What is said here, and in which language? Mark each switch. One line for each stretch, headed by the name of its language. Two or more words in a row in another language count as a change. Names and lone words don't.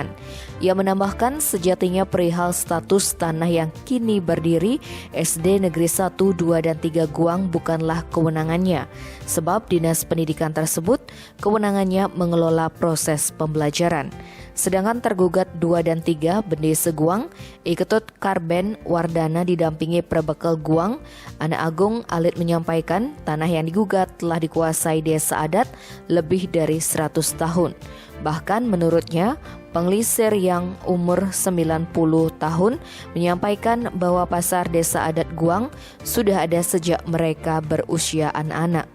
Indonesian: Ia menambahkan sejatinya perihal status tanah yang kini berdiri SD Negeri 1, 2, dan 3 Guang bukanlah kewenangannya, sebab Dinas Pendidikan tersebut kewenangannya mengelola proses pembelajaran. Sedangkan tergugat 2 dan 3 Bendesa Guang, Iketut Karben Wardana didampingi Prebekal Guang, Anak Agung Alit menyampaikan tanah yang digugat telah dikuasai desa adat lebih dari 100 tahun. Bahkan menurutnya, penglisir yang umur 90 tahun menyampaikan bahwa pasar desa adat Guang sudah ada sejak mereka berusia anak-anak.